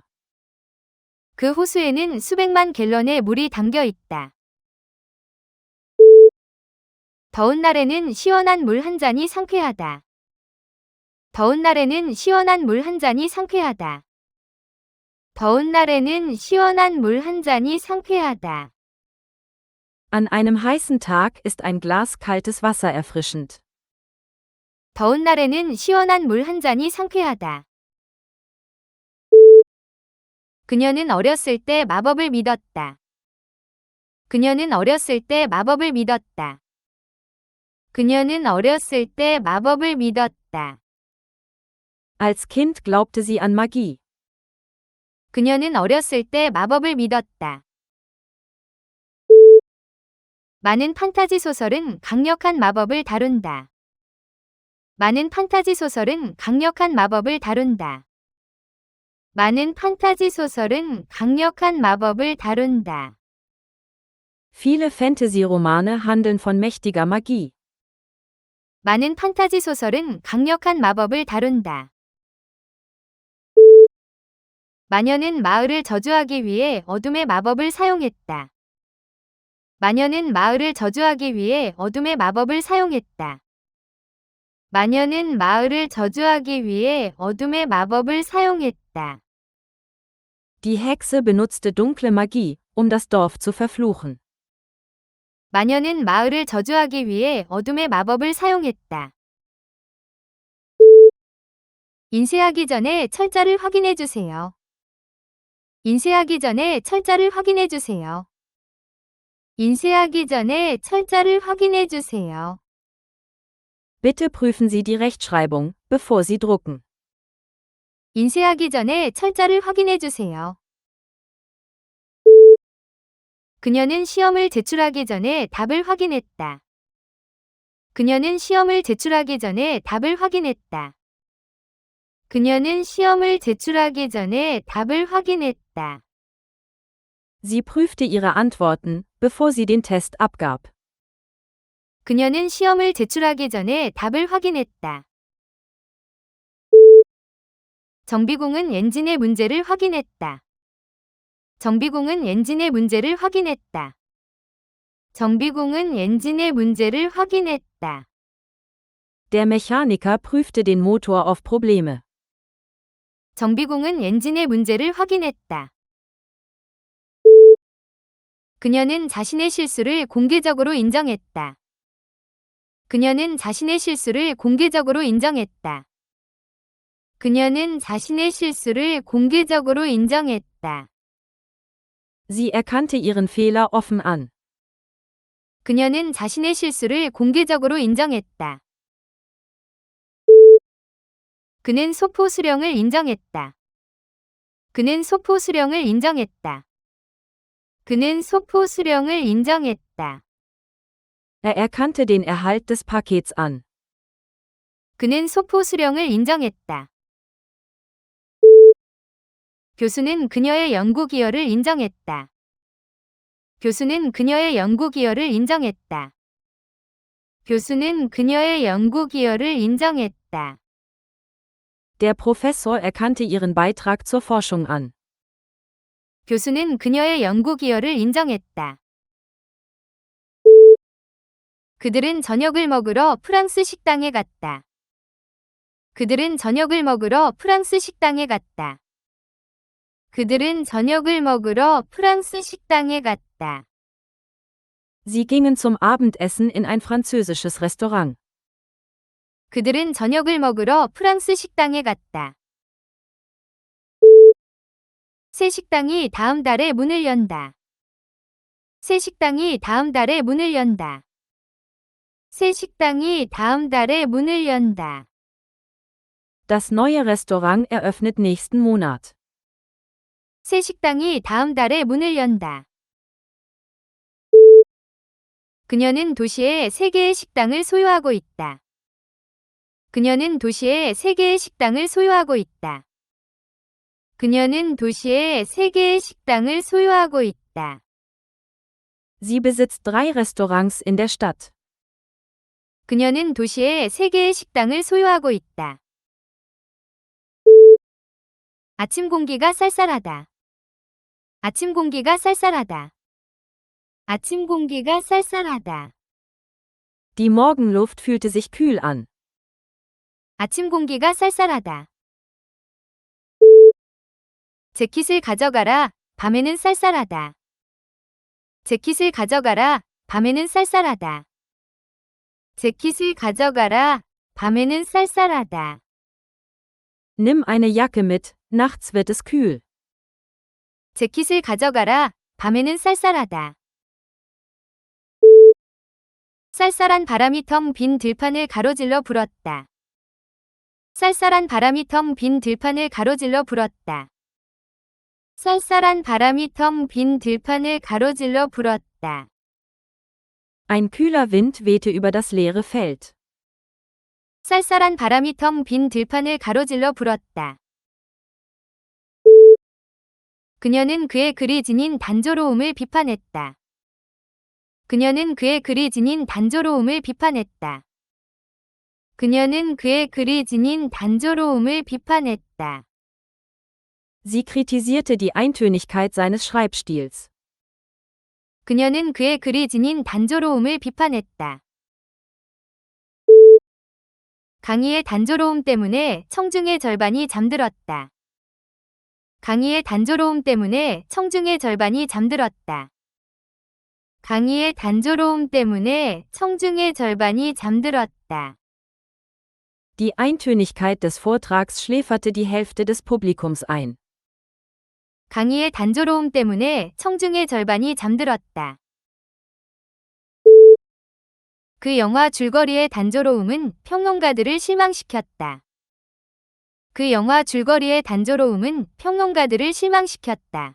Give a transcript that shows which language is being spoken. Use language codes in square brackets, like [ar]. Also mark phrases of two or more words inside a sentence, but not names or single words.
[ko] 그 호수에는 수백만 갤런의 물이 담겨 있다. 더운 날에는 시원한 물 한 잔이 상쾌하다. 더운 날에는 시원한 물 한 잔이 상쾌하다. 더운 날에는 시원한 물 한 잔이 상쾌하다. [de] An einem heißen Tag ist ein Glas kaltes Wasser erfrischend. [ko] 더운 날에는 시원한 물 한 잔이 상쾌하다. 그녀는 어렸을 때 마법을 믿었다. 그녀는 어렸을 때 마법을 믿었다. 그녀는 어렸을 때 마법을 믿었다. [de] Als Kind glaubte sie an Magie. [ko] 그녀는 어렸을 때 마법을 믿었다. 많은 판타지 소설은 강력한 마법을 다룬다. 많은 판타지 소설은 강력한 마법을 다룬다. 많은 판타지 소설은 강력한 마법을 다룬다. [de] Viele Fantasy-Romane handeln von mächtiger Magie. [ko] 많은 판타지 소설은 강력한 마법을 다룬다. 마녀는 마을을 저주하기 위해 어둠의 마법을 사용했다. 마녀는 마을을 저주하기 위해 어둠의 마법을 사용했다. 마녀는 마을을 저주하기 위해 어둠의 마법을 사용했다. [de] Die Hexe benutzte dunkle Magie, um das Dorf zu verfluchen. [ko] 마녀는 마을을 저주하기 위해 어둠의 마법을 사용했다. 인쇄하기 전에 철자를 확인해 주세요. 인쇄하기 전에 철자를 확인해 주세요. 인쇄하기 전에 철자를 확인해 주세요. [de] Bitte prüfen Sie die Rechtschreibung, bevor Sie drucken. [ko] 인쇄하기 전에 철자를 확인해 주세요. 그녀는 시험을 제출하기 전에 답을 확인했다. 그녀는 시험을 제출하기 전에 답을 확인했다. 그녀는 시험을 제출하기 전에 답을 확인했다. [de] Sie prüfte ihre Antworten, bevor sie den Test abgab. [ko] 그녀는 시험을 제출하기 전에 답을 확인했다. 정비공은 엔진의 문제를 확인했다. 정비공은 엔진의 문제를 확인했다. 정비공은 엔진의 문제를 확인했다. [de] Der Mechaniker prüfte den Motor auf Probleme. [ko] 정비공은 엔진의 문제를 확인했다. 그녀는 자신의 실수를 공개적으로 인정했다. 그녀는 자신의 실수를 공개적으로 인정했다. 그녀는 자신의 실수를 공개적으로 인정했다. [de] Sie erkannte ihren Fehler offen an. [ko] 그녀는 자신의 실수를 공개적으로 인정했다. 그는 소포 수령을 인정했다. 그는 소포 수령을 인정했다. 그는 소포 수령을 인정했다. [de] Er erkannte den Erhalt des Pakets an. [ko] 그는 소포 수령을 인정했다. 교수는 그녀의 연구 기여를 인정했다. 교수는 그녀의 연구 기여를 인정했다. 교수는 그녀의 연구 기여를 인정했다. [de] Der Professor erkannte ihren Beitrag zur Forschung an. [ko] 교수는 그녀의 연구 기여를 인정했다. 그들은 저녁을 먹으러 프랑스 식당에 갔다. 그들은 저녁을 먹으러 프랑스 식당에 갔다. 그들은 저녁을 먹으러 프랑스 식당에 갔다. [de] Sie gingen zum Abendessen in ein französisches Restaurant. [ko] 그들은 저녁을 먹으러 프랑스 식당에 갔다. 새 식당이 다음 달에 문을 연다. 새 식당이 다음 달에 문을 연다. 새 식당이 다음 달에 문을 연다. [de] Das neue Restaurant eröffnet nächsten Monat. [ko] 새 식당이 다음 달에 문을 연다. 그녀는 도시에 3개의 식당을 소유하고 있다. 그녀는 도시에 3개의 식당을 소유하고 있다. 그녀는 도시에 3개의 식당을 소유하고 있다. [de] Sie besitzt 3 Restaurants in der Stadt. [ko] 그녀는 도시에 3개의 식당을 소유하고 있다. 아침 공기가 쌀쌀하다. 아침 공기가 쌀쌀하다. 아침 공기가 쌀쌀하다. [de] Die Morgenluft fühlte sich kühl an. [ko] 아침 공기가 쌀쌀하다. 재킷을 가져가라. 밤에는 쌀쌀하다. 재킷을 가져가라. 밤에는 쌀쌀하다. 재킷을 가져가라. 밤에는 쌀쌀하다. [de] Nimm eine Jacke mit, nachts wird es kühl. [ko] 재킷을 가져가라. 밤에는 쌀쌀하다. 쌀쌀한 바람이 텅 빈 들판을 가로질러 불었다. 쌀쌀한 바람이 텅 빈 들판을 가로질러 불었다. 쌀쌀한 바람이 텅 빈 들판을 가로질러 불었다. [de] Ein kühler Wind wehte über das leere Feld. [ko] 쌀쌀한 바람이 텅 빈 들판을 가로질러 불었다. 그녀는 그의 글이 지닌 단조로움을 비판했다. 그녀는 그의 글이 지닌 단조로움을 비판했다. 그녀는 그의 글이 지닌 단조로움을 비판했다. [de] Sie kritisierte die Eintönigkeit seines Schreibstils. [ko] 그녀는 그의 글이 지닌 단조로움을 비판했다. 강의의 단조로움 때문에 청중의 절반이 잠들었다. 강의의 단조로움 때문에 청중의 절반이 잠들었다. 강의의 단조로움 때문에 청중의 절반이 잠들었다. [de] Die Eintönigkeit des Vortrags schläferte die Hälfte des Publikums ein. [ko] 강의의 단조로움 때문에 청중의 절반이 잠들었다. 그 영화 줄거리의 단조로움은 평론가들을 실망시켰다. 그 영화 줄거리의 단조로움은 평론가들을 실망시켰다.